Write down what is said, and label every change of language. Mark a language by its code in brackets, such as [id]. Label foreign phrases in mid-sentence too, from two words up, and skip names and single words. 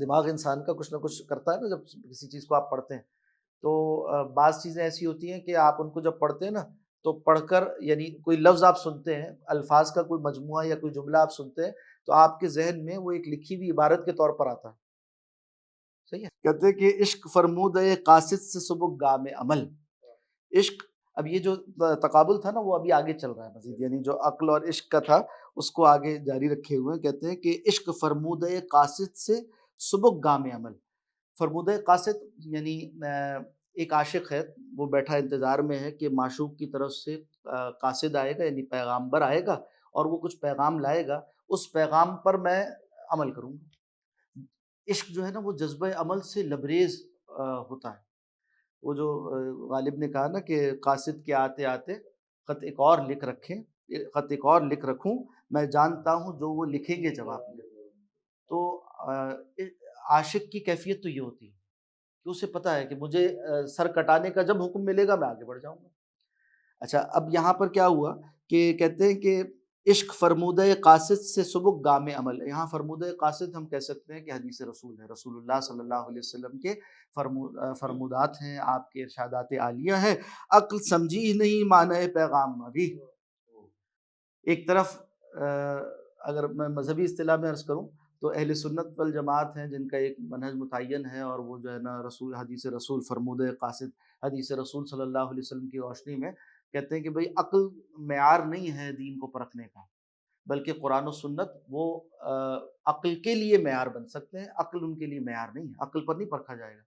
[ur] دماغ انسان کا کچھ نہ کچھ کرتا ہے نا جب کسی چیز کو آپ پڑھتے ہیں، تو بعض چیزیں ایسی ہوتی ہیں کہ آپ ان کو جب پڑھتے ہیں نا تو پڑھ کر یعنی کوئی لفظ آپ سنتے ہیں، الفاظ کا کوئی مجموعہ یا کوئی جملہ آپ سنتے ہیں تو آپ کے ذہن میں وہ ایک لکھی ہوئی عبارت کے طور پر آتا ہے، صحیح ہے۔ کہتے ہیں کہ عشق فرمود قاصد سے سبک گام عمل، عشق، اب یہ جو تقابل تھا نا وہ ابھی آگے چل رہا ہے مزید، یعنی جو عقل اور عشق کا تھا اس کو آگے جاری رکھے ہوئے ہیں۔ کہتے ہیں کہ عشق فرمود قاصد سے سبک گام عمل، فرمود قاصد یعنی ایک عاشق ہے، وہ بیٹھا انتظار میں ہے کہ معشوق کی طرف سے قاصد آئے گا، یعنی پیغامبر آئے گا اور وہ کچھ پیغام لائے گا، اس پیغام پر میں عمل کروں گا۔ عشق جو ہے نا وہ جذبہ عمل سے لبریز ہوتا ہے، وہ جو غالب نے کہا نا کہ قاصد کے آتے آتے خط ایک اور لکھ رکھیں، خط ایک اور لکھ رکھوں، میں جانتا ہوں جو وہ لکھیں گے جواب میں۔ تو عاشق کی کیفیت تو یہ ہوتی ہے کہ اسے پتہ ہے کہ مجھے سر کٹانے کا جب حکم ملے گا میں آگے بڑھ جاؤں گا۔ اچھا اب یہاں پر کیا ہوا کہ کہتے ہیں کہ عشق فرمودہ قاصد سے سبک گام عمل، یہاں فرمودہ قاصد ہم کہہ سکتے ہیں کہ حدیث رسول ہے، رسول اللہ صلی اللہ علیہ وسلم کے فرمودات ہیں، آپ کے ارشادات عالیہ ہیں۔ عقل سمجھی ہی نہیں معنی پیغام ابھی، ایک طرف اگر میں مذہبی اصطلاح میں عرض کروں تو اہل سنت والجماعت ہیں جن کا ایک منہج متعین ہے، اور وہ جو ہے نا رسول حدیث رسول فرمود قاصد حدیث رسول صلی اللہ علیہ وسلم کی روشنی میں کہتے ہیں کہ بھئی عقل معیار نہیں ہے دین کو پرکھنے کا، بلکہ قرآن و سنت وہ عقل کے لیے معیار بن سکتے ہیں، عقل ان کے لیے معیار نہیں ہے، عقل پر نہیں پرکھا جائے گا۔